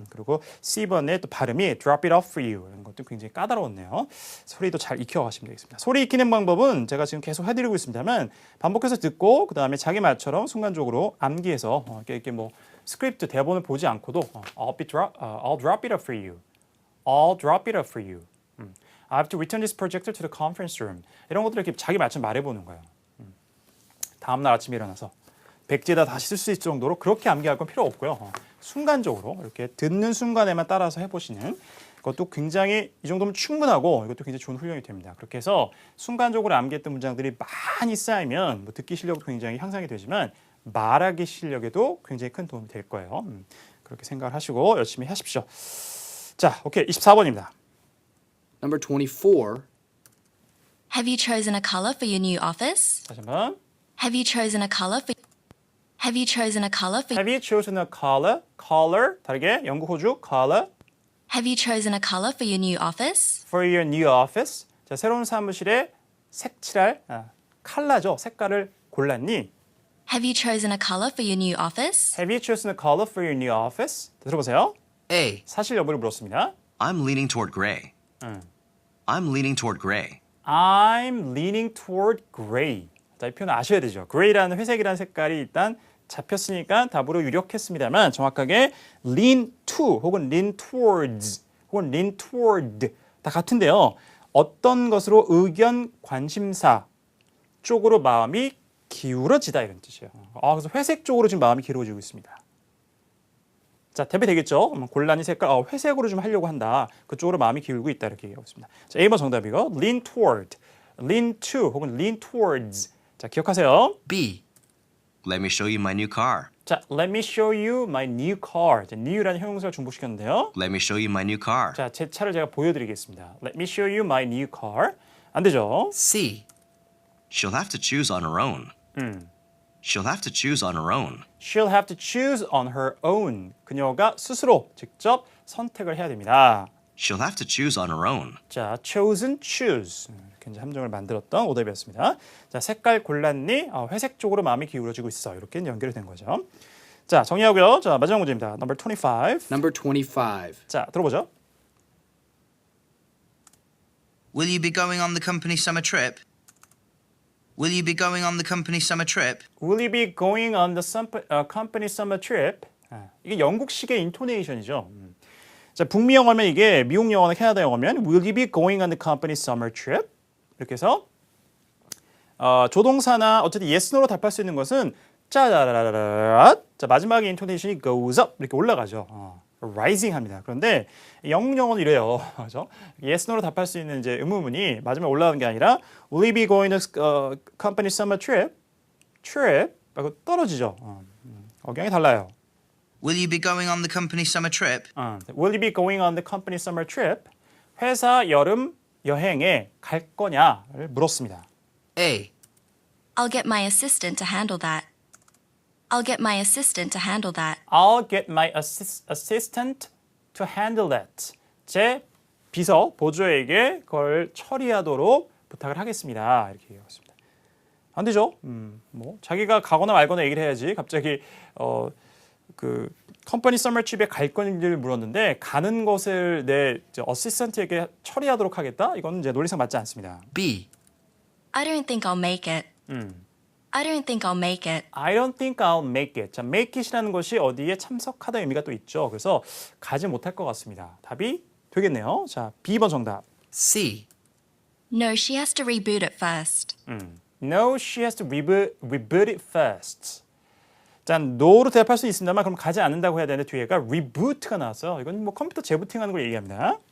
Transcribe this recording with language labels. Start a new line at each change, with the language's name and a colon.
Korean: 그리고 C번의 또 발음이
English: drop it off for you
Korean: 이런 것도 굉장히 까다로웠네요. 소리도 잘 익혀가시면 되겠습니다. 소리 익히는 방법은 제가 지금 계속 해드리고 있습니다만 반복해서 듣고 그 다음에 자기 말처럼 순간적으로 암기해서 이렇게 뭐 스크립트 대본을 보지 않고도
English: I'll drop it off for you. I'll drop it off for you. I have to return this projector to the conference room.
Korean: 이런 것들을 이렇게 자기 말처럼 말해보는 거예요. 다음날 아침에 일어나서 백지에다 다시 쓸 수 있을 정도로 그렇게 암기할 건 필요 없고요. 순간적으로 이렇게 듣는 순간에만 따라서 해보시는 것도 굉장히 이 정도면 충분하고 이것도 굉장히 좋은 훈련이 됩니다. 그렇게 해서 순간적으로 암기했던 문장들이 많이 쌓이면 뭐 듣기 실력도 굉장히 향상이 되지만 말하기 실력에도 굉장히 큰 도움이 될 거예요. 그렇게 생각을 하시고 열심히 하십시오. 자, 오케이. 24번입니다.
English: Number 24. Have you chosen a color for your new office?
Korean: 다시 한번.
English: Have you chosen a color for Have you chosen a color for Have you chosen a color? Color.
Korean: 다르게 영국 호주 color
English: Have you chosen a color for your new office? for your new office.
Korean: 자, 새로운 사무실에 색칠할 컬러죠. 색깔을 골랐니?
English: Have you chosen a color for your new office? Have you chosen a color for your new office?
Korean: 들어보세요.
English: A.
Korean: 사실 여부를 물었습니다.
English: I'm leaning toward gray. I'm leaning toward gray. I'm leaning toward gray.
Korean: 자, 이 표현 아셔야 되죠. gray라는 회색이라는 색깔이 일단 잡혔으니까 답으로 유력했습니다만 정확하게 lean to 혹은 lean towards 혹은 lean toward 다 같은데요. 어떤 것으로 의견, 관심사 쪽으로 마음이 기울어지다 이런 뜻이에요. 그래서 회색 쪽으로 지금 마음이 기울어지고 있습니다. 자, 대비되겠죠? 곤란히 색깔, 회색으로 좀 하려고 한다. 그쪽으로 마음이 기울고 있다 이렇게 얘기하고 있습니다. 자, A번 정답이고 lean toward.
English: lean to 혹은 lean towards.
Korean: 자, 기억하세요.
English: B. Let me show you my new car.
Korean: 자,
English: let me show you my new car.
Korean: 자, new라는 형용사를 중복시켰는데요.
English: Let me show you my new car.
Korean: 자, 제 차를 제가 보여드리겠습니다.
English: Let me show you my new car.
Korean: 안 되죠?
English: C. She'll have to choose on her own. She'll have to choose on her own. She'll have to choose on her own.
Korean: 그녀가 스스로 직접 선택을 해야 됩니다.
English: She'll have to choose on her own.
Korean: 자, chosen, choose. 이렇게 이제 함정을 만들었던 오답이었습니다. 자, 색깔 골랐니? 회색 쪽으로 마음이 기울어지고 있어. 이렇게 연결이 된 거죠. 자, 정리하고요. 자, 마지막 문제입니다.
English: Number 25. Number 25.
Korean: 자, 들어보죠.
English: Will you be going on the company summer trip? Will you be going on the company summer trip? Will you be going on the company summer trip?
Korean: 이게 영국식의 인토네이션이죠. 자, 북미 영어면 이게 미국 영어나 캐나다 영어면
English: Will you be going on the company summer trip?
Korean: 이렇게 해서 조동사나 어쨌든 yes, no로 답할 수 있는 것은 짜라라라라. 자, 마지막에 인토네이션이
English: goes up
Korean: 이렇게 올라가죠. rising 합니다. 그런데 영국 영어는 이래요. 그렇죠? yes, no로 답할 수 있는 이제 의문문이 마지막에 올라가는 게 아니라
English: Will you be going to company summer trip?
Korean: trip 하고 떨어지죠. 억양이 달라요.
English: Will you be going on the company summer trip? Will you be going on the company summer trip?
Korean: 회사 여름 여행에 갈 거냐를 물었습니다.
English: A. I'll get my assistant to handle that. I'll get my assistant to handle that. I'll get my assistant to handle that.
Korean: 제 비서, 보조에게 그걸 처리하도록 부탁을 하겠습니다. 이렇게 얘기했습니다. 안 되죠? 뭐 자기가 가거나 말거나 얘기를 해야지. 갑자기 그 컴퍼니 서머 트립에 갈 건지를 물었는데 가는 것을 내 어시스턴트에게 처리하도록 하겠다? 이건 이제 논리상 맞지 않습니다.
English: B. I don't think I'll make it. I don't think I'll make it. I don't think I'll make it.
Korean: 자, make it이라는 것이 어디에 참석하다 의미가 또 있죠. 그래서 가지 못할 것 같습니다. 답이 되겠네요. 자, B번 정답.
English: C. No, she has to reboot it first. No, she has to reboot it first.
Korean: 자, no로 대답할 수 있습니다만 그럼 가지 않는다고 해야 되는데 뒤에가 reboot가 나왔어요. 이건 뭐 컴퓨터 재부팅하는 걸 얘기합니다.